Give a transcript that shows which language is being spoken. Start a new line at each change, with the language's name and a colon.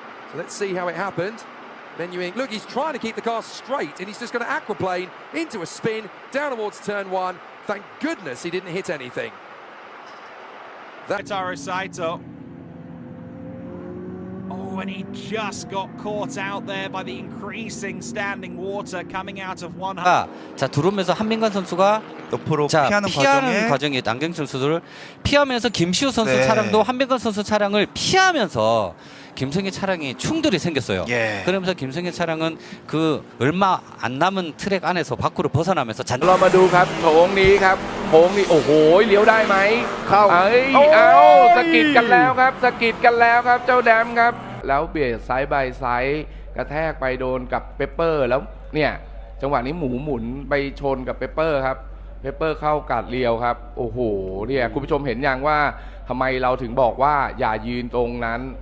English: So let's see how it happened. Menuing, look, he's trying to keep the car straight, and he's just going to aquaplane into a spin down towards turn 1. Thank goodness he didn't hit anything. Taro Saito. Oh, and he just got caught out there by the increasing standing water coming out of 100.
Korean: 자, 들어오면서 한민관 선수가 옆으로 피하는 과정에 남경 선수들을 피하면서 김시우 선수 차량도 한민관 선수 차량을 피하면서 김성희 차량이 충돌이 생겼어요. 그러면서 김성희 차량은 그 얼마 안 남은 트랙 안에서 밖으로 벗어나면서
Thai: เรามาดูครับโถงนี้ครับโถงนี้โอ้โหเลี้ยวได้ไหมเข้าสะกิดกันแล้วครับสะกิดกันแล้วครับเจ้าแดมครับแล้วเบียดซ้ายใบซ้ายกระแทกไปโดนกับเปเปอร์แล้วเนี่ยจังหวะนี้หมุนไปชนกับเปเปอร์ครับเปเปอร์เข้ากาดเรียวครับโอ้โหเนี่ยคุณผู้ชมเห็นอย่างว่าทำไมเราถึงบอกว่าอย่ายืนตรงนั้น